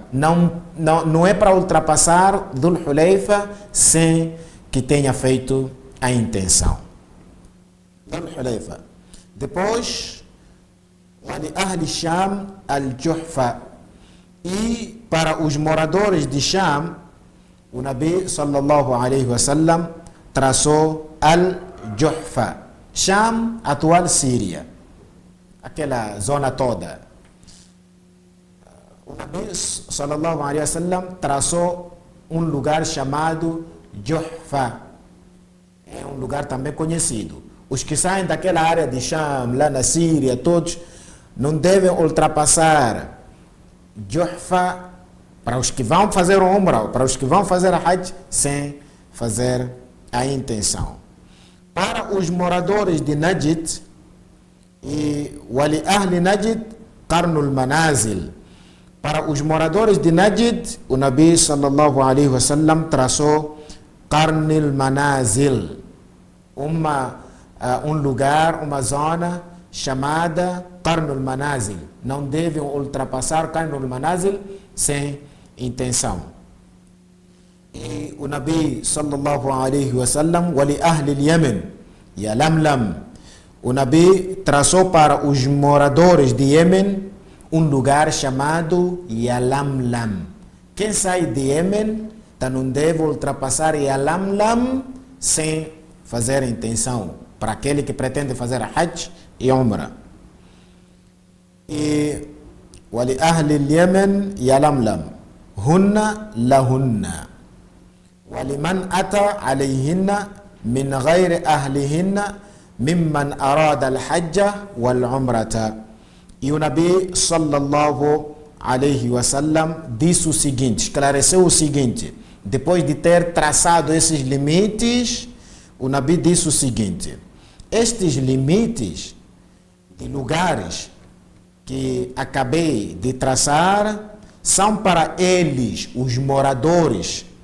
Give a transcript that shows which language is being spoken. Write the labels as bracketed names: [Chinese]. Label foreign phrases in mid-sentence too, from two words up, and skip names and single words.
[Portuguese] Não é para ultrapassar Dhul Hulayfa sem que tenha feito a intenção. Dhul Hulayfa. Depois, [Arabic] ولأهل الشام الجحفة. [Portuguese] E para os moradores de Sham, o Nabi [Arabic] صلى الله عليه وسلم [Portuguese] traçou al-Juhfa. Sham, atual Síria. Aquela zona toda. O Nabi [Arabic] صلى الله عليه وسلم [Portuguese] traçou um lugar chamado Juhfa. É um lugar também conhecido. Os que saem daquela área de Sham, lá na Síria, todos, não devem ultrapassar Juhfa para os que vão fazer Umrah, para os que vão fazer Hajj, sem fazer a intenção. Para os moradores de Najd, e [Arabic] ولأهل نجد, [Portuguese] Qarnul Manazil. Para os moradores de Najd, o Nabi [Arabic] صلى الله عليه وسلم [Portuguese] traçou Qarnul Manazil, um lugar, uma zona chamada Qarnul Manazil. Não devem ultrapassar Qarnul Manazil sem intenção. E o [Arabic] النبي صلى الله عليه وسلم، ولأهل اليمن، يلملم, [Portuguese] o Nabi traçou para os moradores de Yemen um lugar chamado Yalamlam. Quem sai de Yemen não deve ultrapassar Yalamlam sem fazer a intenção, para aquele que pretende fazer Hajj e Umrah. E [Arabic] ولأهل اليمن يلملم، هن لهن، ولمن أتى عليهن من غير أهلهن ممن أراد الحج والعمرة. [Portuguese] E o Nabi [Arabic] صلى الله عليه وسلم [Portuguese] disse o seguinte, esclareceu o seguinte, depois de ter traçado esses limites, o Nabi disse o seguinte: estes limites de lugares que acabei de traçar são para eles, os moradores,